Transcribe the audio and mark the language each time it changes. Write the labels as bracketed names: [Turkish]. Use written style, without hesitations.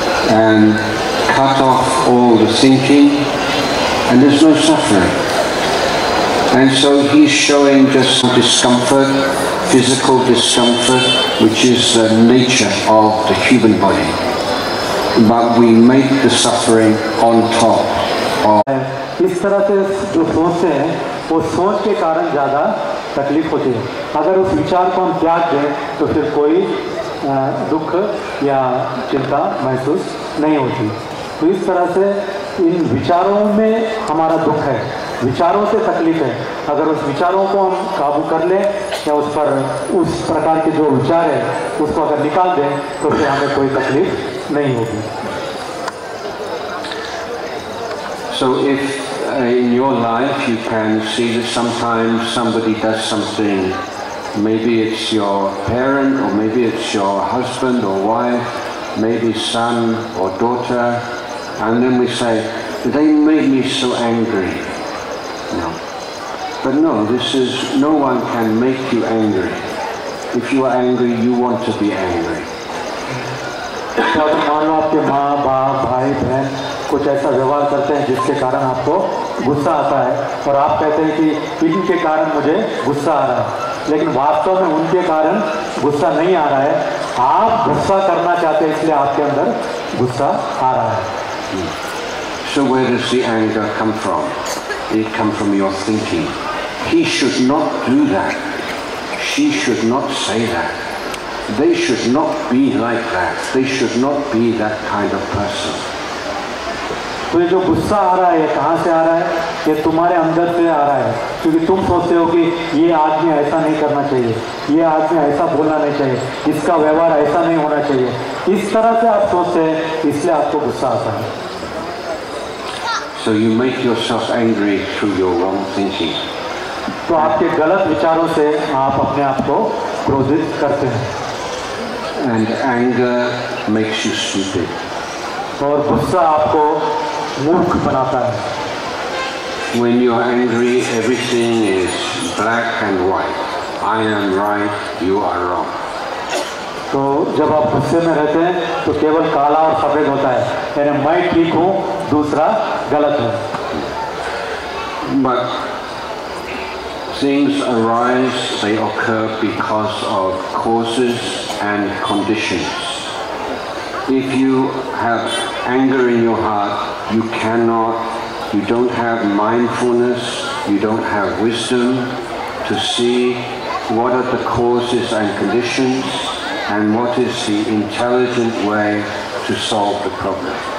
[English] And cut off all the thinking, and there's no suffering. And so he's showing just some discomfort, physical discomfort, which is the nature of the human body. But we make the suffering on top of. [Hindi] इस तरह से जो सोचते हैं, वो सोच के कारण ज़्यादा तकलीफ होती है। अगर उस विचार को हम त्याग दें तो फिर कोई दुख या चिंता महसूस नहीं होती। तो इस तरह से इन विचारों में हमारा दुख है, विचारों से तकलीफ है। अगर उस विचारों को हम काबू कर लें या उस प्रकार के जो विचार है उसको अगर निकाल दें तो फिर हमें कोई तकलीफ नहीं होगी। [English] So if in your life you can see that sometimes somebody does something, maybe it's your parent or maybe it's your husband or wife, maybe son or daughter, and then we say, they made me so angry. No. But no, no one can make you angry. If you are angry, you want to be angry. [Hindi] तो अगर मान लो आपके माँ बाप भाई बहन कुछ ऐसा व्यवहार करते हैं जिसके कारण आपको गुस्सा आता है और आप कहते हैं कि इनके कारण मुझे गुस्सा आ रहा है, लेकिन वास्तव में उनके कारण गुस्सा नहीं आ रहा है, आप गुस्सा करना चाहते हैं इसलिए आपके अंदर गुस्सा आ रहा है। [English] So where does the anger come from? It comes from your thinking. He should not do that. She should not say that. They should not be like that. They should not be that kind of person. [Hindi] तो ये जो गुस्सा आ रहा है कहाँ से आ रहा है? ये तुम्हारे अंदर से आ रहा है, क्योंकि तुम सोचते हो कि ये आदमी ऐसा नहीं करना चाहिए, ये आदमी ऐसा बोलना नहीं चाहिए, इसका व्यवहार ऐसा नहीं होना चाहिए। इस तरह से आप सोचते हैं, इसलिए आपको गुस्सा आता है। [English] So you make yourself angry through your wrong thinking. [Hindi] तो आपके गलत विचारों से आप अपने आप को क्रोधित करते हैं। [English] and anger makes you stupid. [Hindi] और गुस्सा आपको मूर्ख बनाता है. [English] When you are angry, everything is black and white. I am right, you are wrong. [Hindi] तो जब आप गुस्से में रहते हैं तो केवल काला और सफेद होता है, यानी मैं ठीक हूँ, दूसरा गलत है. [English] But things arise, they occur because of causes and conditions. If you have anger in your heart, you don't have mindfulness, you don't have wisdom to see what are the causes and conditions and what is the intelligent way to solve the problem.